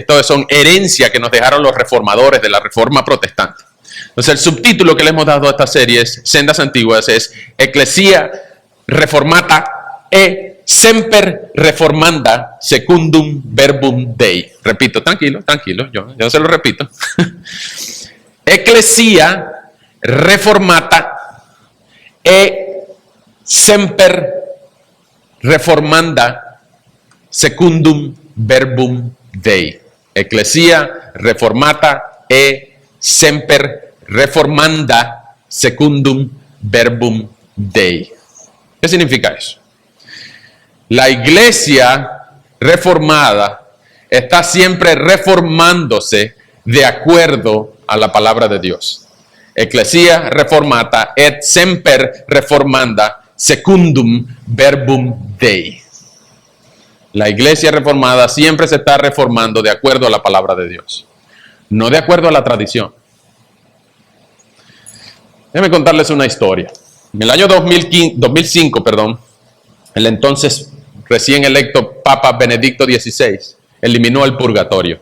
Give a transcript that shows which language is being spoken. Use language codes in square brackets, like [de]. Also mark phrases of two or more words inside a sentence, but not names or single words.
[es] Esto son herencia que nos dejaron los reformadores de la Reforma Protestante. Entonces el subtítulo que le hemos dado a esta serie es Sendas Antiguas, es [la] Ecclesia Reformata e Semper Reformanda Secundum Verbum Dei. [es] Repito, tranquilo, yo se lo repito. [la] Ecclesia Reformata e Semper Reformanda Secundum Verbum Dei. Ecclesia Reformata e Semper Reformanda Secundum Verbum Dei. [es] ¿Qué significa eso? La iglesia reformada está siempre reformándose de acuerdo a la palabra de Dios. [la] Ecclesia reformata et semper reformanda secundum verbum Dei. [es] La iglesia reformada siempre se está reformando de acuerdo a la palabra de Dios, no de acuerdo a la tradición. Déjenme contarles una historia. En el año 2005, el entonces recién electo Papa Benedicto XVI eliminó el purgatorio.